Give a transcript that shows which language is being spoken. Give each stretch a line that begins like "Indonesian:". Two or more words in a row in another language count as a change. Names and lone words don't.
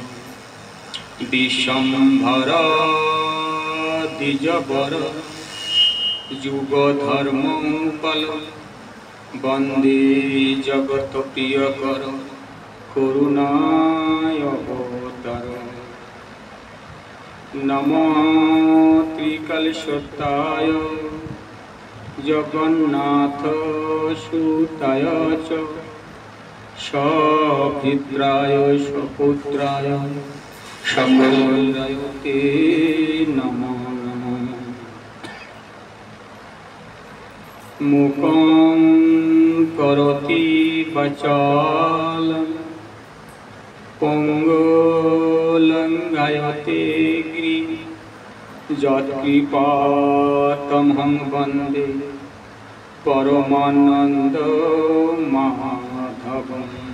Sanskrit: বিশ্বম্ভর দ্বিজবর যুগধর্মোপল বন্দে জগৎ প্রিয়কর করুণায় অবতার। নমো ত্রিকলশোত্তায় জগন্নাথ সুতায় চ সভৃত্রায় সপুত্রায় সকলায় তে নমো নমঃ। মুখং করোতি বাচালং পঙ্গুলঙ্ঘয়তে গিরিং যৎকৃপাতমহং বন্দে পরমানন্দ মাধবং।